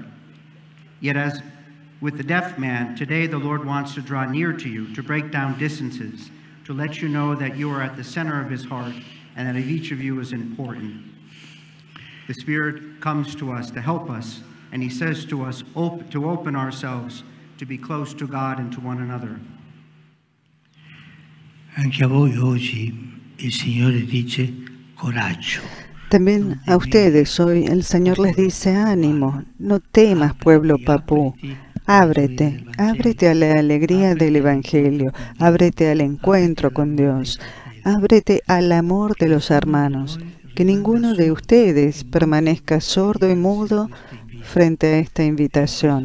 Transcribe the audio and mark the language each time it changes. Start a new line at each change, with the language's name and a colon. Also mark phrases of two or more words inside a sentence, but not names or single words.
English: Yet as with the deaf man, today the Lord wants to draw near to you, to break down distances, to let you know that you are at the center of His heart and that each of you is important. The Spirit comes to us to help us, and He says to us to open ourselves to be close to God and to one another.
Italian: Anche a voi oggi il Signore dice coraggio.
Spanish: También a ustedes hoy el Señor les dice: ánimo, no temas, pueblo papú. Ábrete, ábrete a la alegría del Evangelio, ábrete al encuentro con Dios, ábrete al amor de los hermanos. Que ninguno de ustedes permanezca sordo y mudo frente a esta invitación.